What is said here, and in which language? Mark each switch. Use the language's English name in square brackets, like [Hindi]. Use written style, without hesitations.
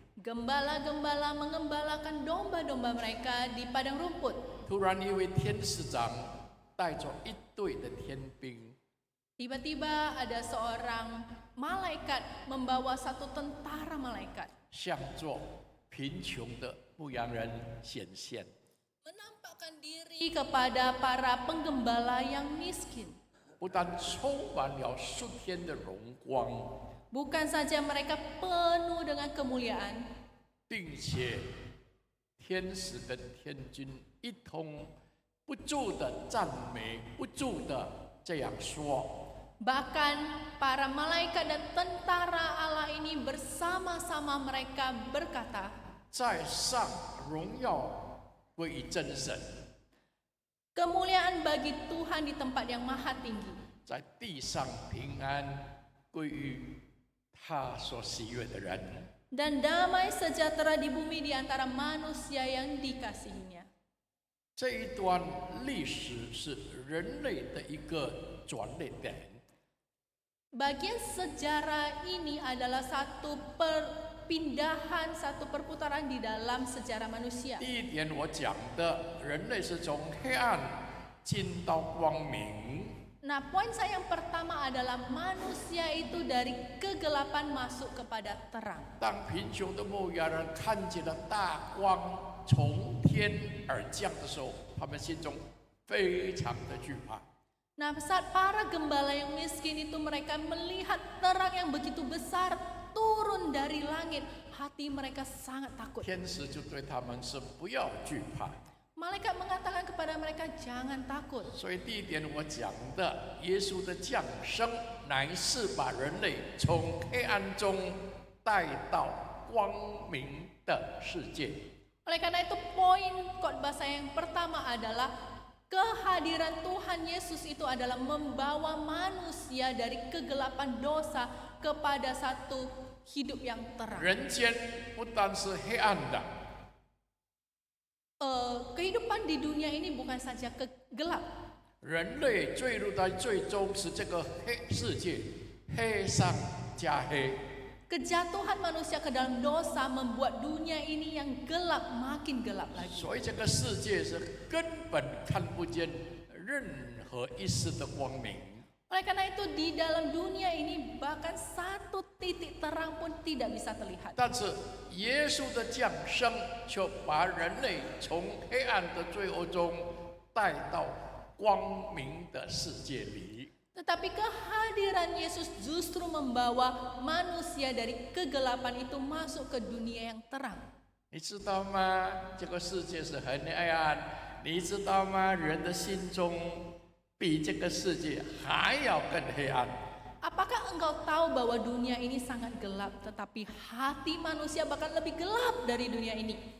[Indonesian] gembala-gembala mengembalakan domba-domba mereka di padang rumput. [Chinese] 突然，一位天使长带着一队的天兵， [Indonesian] Tiba-tiba ada seorang malaikat membawa satu tentara malaikat. [Chinese] 向着贫穷的牧羊人显现。 [Indonesian] Menampakkan diri kepada para penggembala yang miskin. [Chinese] 不但充满了数天的荣光， [Indonesian] Bukan saja mereka penuh dengan kemuliaan, [Chinese] 并且天使跟天军一同不住的赞美，不住的这样说。 [Indonesian] bahkan para malaikat dan tentara Allah ini bersama-sama mereka berkata, [Chinese] 在上荣耀归于真神， [Indonesian] kemuliaan bagi Tuhan di tempat yang maha tinggi, [Chinese] 在地上平安归于他所喜悦的人。 [Indonesian] dan damai sejahtera di bumi di antara manusia yang dikasihinya. [Chinese] 这一段历史是人类的一个转捩点。 [Indonesian] Bagian sejarah ini adalah satu perpindahan, satu perputaran di dalam sejarah manusia. [Chinese] 第一点，我讲的人类是从黑暗进到光明。 [Indonesian] Nah, poin saya yang pertama adalah manusia itu dari kegelapan masuk kepada terang. [Chinese] 当贫穷的牧羊人看见了大光从天而降的时候，他们心中非常的惧怕。 [Indonesian] Nah, saat para gembala yang miskin itu mereka melihat terang yang begitu besar turun dari langit, hati mereka sangat takut. [Chinese] 天使就对他们说：“不要惧怕。” [Indonesian] Malaikat mengatakan kepada mereka, jangan takut. [Chinese] 所以第一点我讲的，耶稣的降生乃是把人类从黑暗中带到光明的世界。 [Indonesian] Oleh karena itu poin khotbah saya yang pertama adalah kehadiran Tuhan Yesus itu adalah membawa manusia dari kegelapan dosa kepada satu hidup yang terang. [Chinese] 人间不单是黑暗的， [Indonesian] Kehidupan di dunia ini bukan saja gelap. [Chinese] 人类坠入在最终是这个黑世界，黑上加黑。 [Indonesian] Kejatuhan manusia ke dalam dosa membuat dunia ini yang gelap makin gelap lagi. [Chinese] 所以这个世界是根本看不见任何一丝的光明。 [Indonesian] Oleh karena itu di dalam dunia ini bahkan satu titik terang pun tidak bisa terlihat. [Chinese] 但是耶稣的降生却把人类从黑暗的罪恶中带到光明的世界里。 [Indonesian] Tetapi kehadiran Yesus justru membawa manusia dari kegelapan itu masuk ke dunia yang terang. [Chinese] 你知道吗？这个世界是很黑暗。你知道吗？人的心中比这个世界还要更黑暗。 [Indonesian] Apakah engkau tahu bahwa dunia ini sangat gelap, tetapi hati manusia bahkan lebih gelap dari dunia ini?